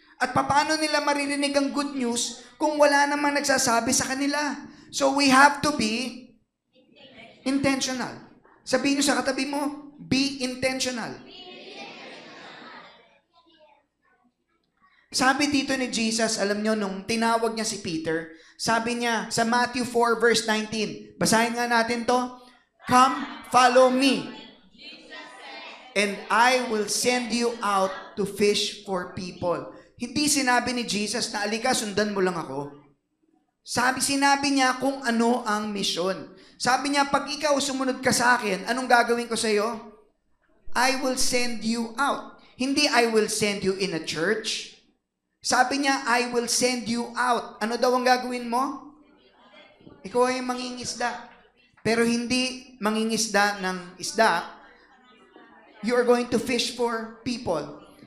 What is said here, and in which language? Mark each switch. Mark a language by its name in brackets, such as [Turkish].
[Filipino] At paano nila maririnig ang good news kung wala namang nagsasabi sa kanila? [English] So we have to be intentional. [Filipino] Sabihin niyo sa katabi mo, [English] be intentional. [Filipino] Sabi dito ni Jesus, alam niyo, nung tinawag niya si Peter, sabi niya sa Matthew 4 verse 19, basahin nga natin to, [English] come, follow me, and I will send you out to fish for people. [Filipino] Hindi sinabi ni Jesus na alika, sundan mo lang ako. Sinabi niya kung ano ang misyon. Sabi niya, pag ikaw sumunod ka sa akin, anong gagawin ko sa iyo? [English] I will send you out. Hindi I will send you in a church. [Filipino] Sabi niya, [English] I will send you out. [Filipino] Ano daw ang gagawin mo? Ikaw ay mangingisda. pero hindi mangingisda ng isda, [English] you are going to fish for people.